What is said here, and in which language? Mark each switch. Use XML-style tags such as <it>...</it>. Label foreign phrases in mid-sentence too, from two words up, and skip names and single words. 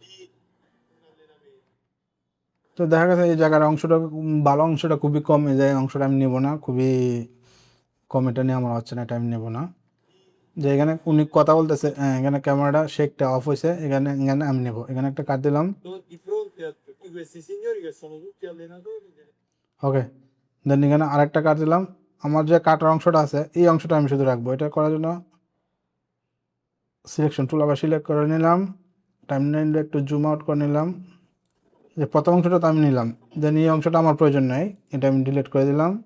<bn>তো দেখা গেছে এই জায়গার অংশটা ভালো, অংশটা খুবই কম, এই জায়গায় অংশটা আমি নেবো না, খুবই কম, এটা নিয়ে আমার হচ্ছে না, এটা আমি নেবো না। যে এখানে উনি কথা বলতেছে, এখানে ক্যামেরাটা শেকটা অফ হয়েছে, এখানে এখানে আমি নেবো, এখানে একটা কাট দিলাম,</bn> <it>Di fronte a tutti questi signori che sono tutti allenatori.</it> <bn>ওকে। দেন এখানে আরেকটা কাট দিলাম, আমার যে কাটার অংশটা আছে এই অংশটা আমি শুধু রাখবো। এটা করার জন্য সিলেকশন টুল আবার সিলেক্ট করে নিলাম, টাইমলাইনটা একটু জুম আউট করে নিলাম, যে প্রথম অংশটা তো আমি নিলাম, দেন এই অংশটা আমার প্রয়োজন নাই, এটা আমি ডিলিট করে দিলাম।</bn>